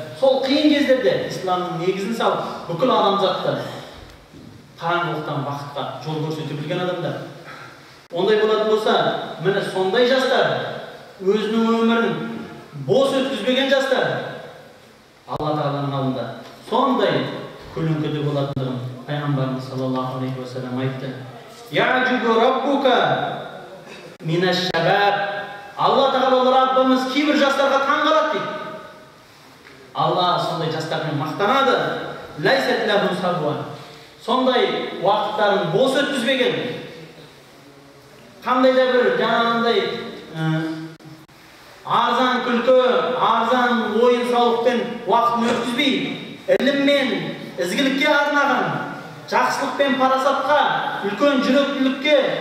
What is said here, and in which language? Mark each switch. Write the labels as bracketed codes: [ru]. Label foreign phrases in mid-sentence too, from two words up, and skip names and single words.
[kk] Сол қиын кездерде исламның негізін салып, бүкіл адамзатты қараңғылықтан бақытқа жол көрсете білген адамдар. Ондай болатын болса, міне сондай жастар, өзінің өмірін бос өткізбеген жастар Алла Тағаланың алдында сондай көлеңкеде болатындығын пайғамбарымыз [ar] صلى الله عليه وسلم [kk] айтты. [ar] يعجب ربك من الشباب. [kk] Алла Тағала Раббымыз кейбір жастарға таң қалады дейді. Алла сондай жастармен мақтанады. [ar] ليست لهم صبوة. [kk] Сондай уақыттарын бос өткізбеген. Қандай да бір жаңағындай арзан күлкі, арзан ойын сауықпен уақытын өткізбей, іліммен, ізгілікке арнаған, жақсылық пен парасатқа, үлкен жүректілікке